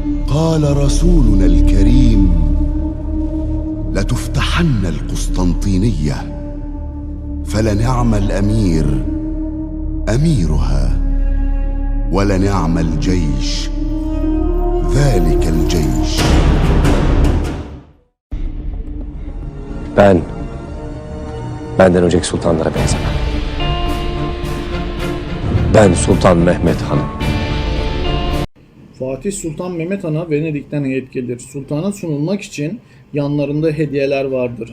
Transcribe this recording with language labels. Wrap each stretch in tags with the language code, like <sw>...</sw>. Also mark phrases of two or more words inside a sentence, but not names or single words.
<ar>قال رسولنا الكريم: لتفتحن القسطنطينية، فلنعم الأمير أميرها، ولنعم الجيش ذلك الجيش.</ar> <tr>Benden önceki sultanlara benzemem. Ben Sultan Mehmet Han'ım. Fatih Sultan Mehmet Han'a Venedik'ten heyet gelir. Sultana sunulmak için yanlarında hediyeler vardır.</tr>